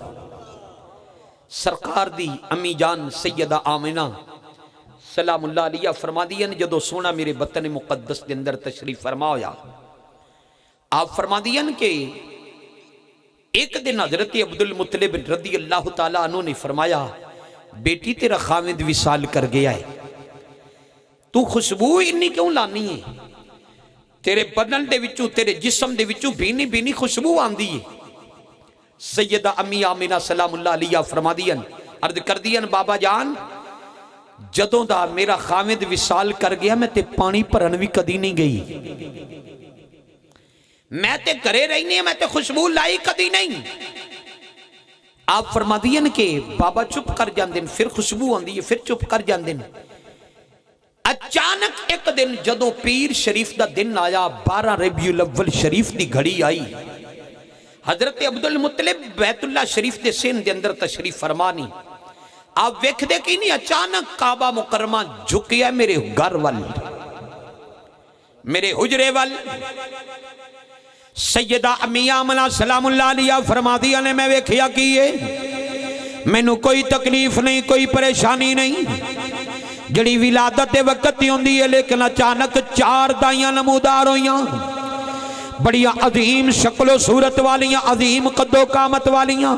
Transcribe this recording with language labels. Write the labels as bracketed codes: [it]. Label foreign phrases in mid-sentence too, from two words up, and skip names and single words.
[pa] سرکار دی امی جان سیدہ آمنہ [ar] سلام الله عليها [pa] فرماندیاں نے، جدوں سونا میرے وطن مقدس دے اندر تشریف فرما ہویا، آپ فرماندیاں کہ اک دن حضرت عبدالمطلب [ar] رضي الله تعالى عنه [pa] نے فرمایا، بیٹی تیرا خاوند وصال کر گیا ہے، توں خوشبو انی کیوں لانی ہے، تیرے بدن دے وچوں تیرے جسم دے وچوں بھینی بھینی خوشبو آندی ہے. سیدہ امی آمنہ [ar] سلام الله عليها [pa] فرماندیاں، عرض کردیاں، بابا جان جدوں دا میرا خاوند وصال کر گیا، میں تے پانی بھرن وی کدی نہیں گئی، میں تے گھرے رہنی، میں تے خوشبو لائی کدی نہیں. [ur] آپ فرماندیاں کے بابا چپ کر جاتے ہیں، پھر خوشبو آتی ہے، پھر چپ کر جاتے ہیں. اچانک ایک دن جدوں پیر شریف کا دن آیا، 12 ربیع الاول شریف کی گھڑی آئی، حضرت عبدالمطلب بیت اللہ شریف کے سن کے اندر تشریف فرمانی. [pa] آپ ویکھدے کہ نہیں، اچانک کعبہ مکرمہ جھکیا میرے گھر وال، میرے حجرے وال. سیدہ امی آمنہ [ar] سلام الله عليها [pa] فرماندیا نے، میں ویکھیا کی ہے، مینوں کوئی تکلیف نہیں، کوئی پریشانی نہیں، جیہڑی ولادت کے وقت ہی ہوندی ہے، لیکن اچانک 4 دائیاں نمودار ہوئیاں، بڑیاں عظیم شکل و صورت والیاں، عظیم قد و قامت والیاں.